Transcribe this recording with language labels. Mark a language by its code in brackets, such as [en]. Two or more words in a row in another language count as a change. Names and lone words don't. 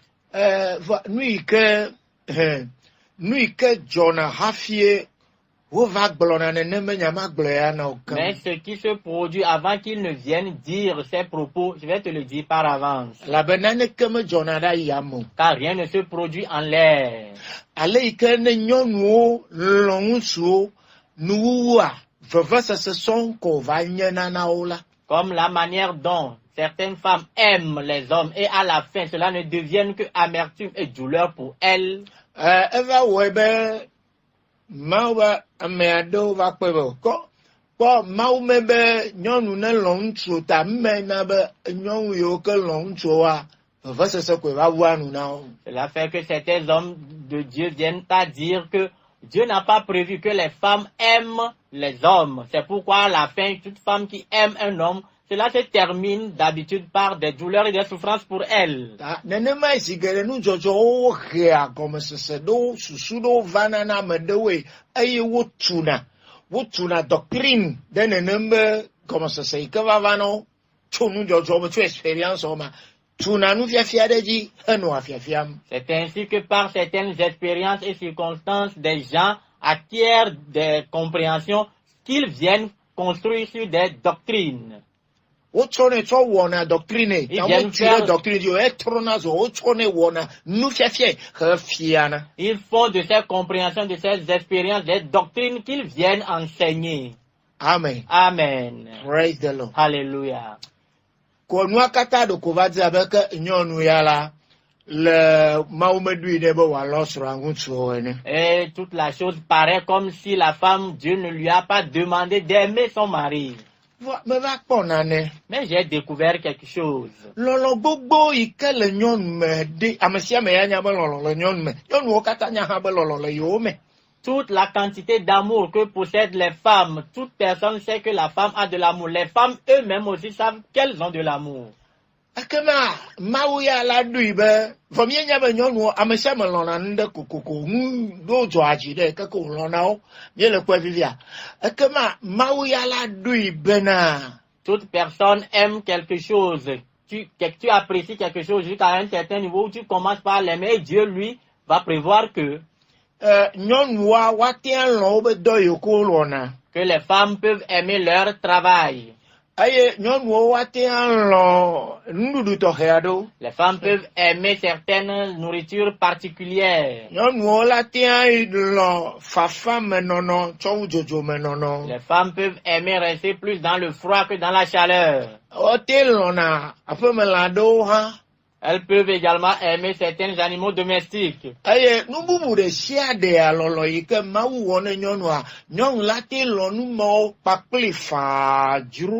[ee] Nu yi ke dzɔna hafie wova gblɔna nenema nyama gblɔ ya na o. [fr] Mais ce qui se produit avant qu'ils ne viennent dire ces propos, je vais te le dire par avance. [ee] Elabena naneke medzɔna ɖe yame o. [fr] Car rien ne se produit en l'air. [ee] Ale yi ke ne nyɔnuwo lɔ̃ ŋutsuwo nuwuwua vevesese sɔŋ ko va nye na wo la. [fr] Comme la manière dont certaines femmes aiment les hommes et à la fin cela ne devienne que amertume et douleur pour elles. [ee] Eva wɔe be Mawu be ame aɖewo va kpe be kpɔ Mawu me be nyɔnu ne lɔ̃ ŋutsu ta mme na be nyɔnu yiwo ke lɔ̃ ŋutsuwoa vevesese koe va wua nu na wo. [fr] Cela fait que certains hommes de Dieu viennent à dire que Dieu n'a pas prévu que les femmes aiment les hommes. C'est pourquoi à la fin, toute femme qui aime un homme, cela se termine d'habitude par des douleurs et des souffrances pour elle. [ee] Nenema esi geɖe nudzɔdzɔwo hea gɔmesese ɖewo susu ɖewo vana na ame ɖewoe eye wotuna doctrine ɖe nenem be gɔmesese yi ke vava na wo tso nudzɔdzɔ me tso experience ma tuna nufiafia ɖe dzi henɔa fiafiam. [fr] C'est ainsi que par certaines expériences et circonstances, des gens acquièrent des compréhensions qu'ils viennent construire sur des doctrines. [ee] Wotsɔnɛ tsɔ wɔna doctrine. Tamu tire doctrine yo etrona zo wotsɔnɛ wɔna nufiafia hefiana. [fr] Ils font de ces compréhensions, de ces expériences, des doctrines qu'ils viennent enseigner. Amen. Amen. [en] Praise the Lord. Hallelujah. [ee] Ko nua kata do ko va di abe ke nyɔnu ya la le Mawu meɖoe ɖe be wòalɔ srɔ̃a ŋutsuwo ene. [fr] Et toute la chose paraît comme si la femme, Dieu ne lui a pas demandé d'aimer son mari. [ee] Me va kpɔ nane. [fr] Mais j'ai découvert quelque chose. [ee] Lɔlɔ gbogbo yi ke le nyɔnu me de ame sia ame ya nya be lɔlɔ le nyɔnu me. Nyɔnuwo katã nya hã be lɔlɔ le yewo me. [fr] Toute la quantité d'amour que possèdent les femmes, toute personne sait que la femme a de l'amour. Les femmes eux-mêmes aussi savent qu'elles ont de l'amour. [ee] Ekema Mawu ya la ɖoe be vɔmie nya be nyɔnuwo ame sia ame lɔna nu ɖe kokoko ŋu ɖo dzɔ adzi ɖe keke wòlɔna wo míele kpɔe vivia. Ekema Mawu ya la ɖoe bena. [fr] Toute personne aime quelque chose. Tu apprécies quelque chose jusqu'à un certain niveau où tu commences par l'aimer et Dieu lui va prévoir que [ee] nyɔnua woatea lɔ̃ wobe dɔ yiwo ke wolɔna. [fr] Que les femmes peuvent aimer leur travail. [ee] Eye nyɔnuwo woatea lɔ̃ nuɖuɖu tɔxɛ aɖewo. [fr] Les femmes peuvent aimer certaines nourritures particulières. [ee] Nyɔnuwo latea lɔ̃ fafa me nɔnɔ tsɔ wu dzodzo me nɔnɔ. [fr] Les femmes peuvent aimer rester plus dans le froid que dans la chaleur. [ee] Wote lɔ̃na aƒemelã aɖewo hã. [fr] Elles peuvent également aimer certains animaux domestiques. [ee] Eye nu bubu ɖe sia ɖea lɔlɔ yi ke Mawu wɔ ne nyɔnua, nyɔnu la te lɔ numawo kpakple fadzro.